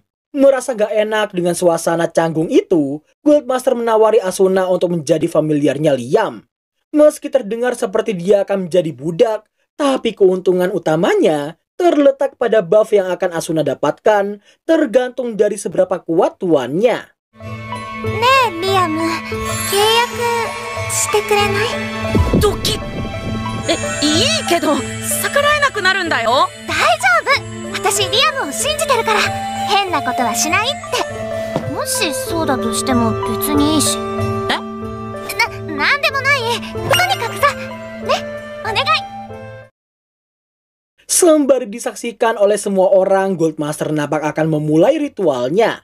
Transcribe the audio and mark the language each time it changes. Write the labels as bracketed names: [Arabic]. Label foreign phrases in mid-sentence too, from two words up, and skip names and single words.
[Indonesian] Merasa gak enak dengan suasana canggung itu, Guildmaster menawari Asuna untuk menjadi familiarnya Liam. Meski terdengar seperti dia akan menjadi budak, tapi keuntungan utamanya terletak pada buff yang akan Asuna dapatkan, tergantung dari seberapa kuat tuannya. [Japanese] Liam, してくれない？ドキッ。いいけど逆らえなくなるんだよ。大丈夫。私リアムを信じてるから変なことはしないって。もしそうだとしても別にいいし。なんでもない。とにかくさ、ね、お願い。 [Indonesian] Sembari disaksikan oleh semua orang, Guildmaster nampak akan memulai ritualnya.